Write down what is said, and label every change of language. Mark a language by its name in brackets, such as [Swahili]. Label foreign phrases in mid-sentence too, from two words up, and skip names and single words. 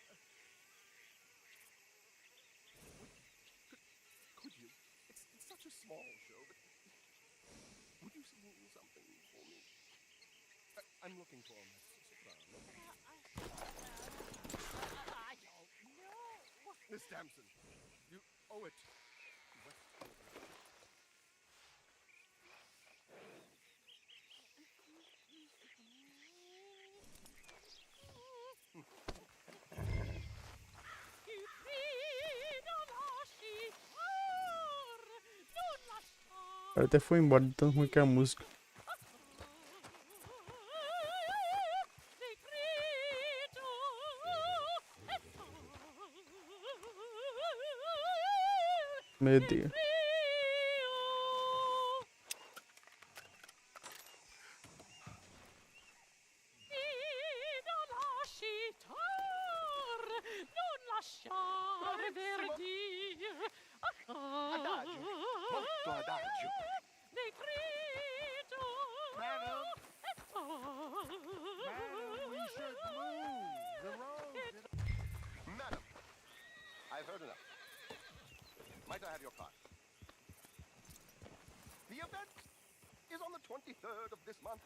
[English] Could you? It's such a small show, but would you sing something for me? I'm looking for a mezzo-soprano. I don't know. Miss Damson, you owe it. Ti grida lasciar, non lasciar. [Portuguese] O cara até foi embora de tão ruim que é a música. Meu Deus. [Italian] Adagio. Molto adagio. [English] Madam, we should move the road. Madam, I've heard enough. Might I have your card? The event is on the 23rd of this month.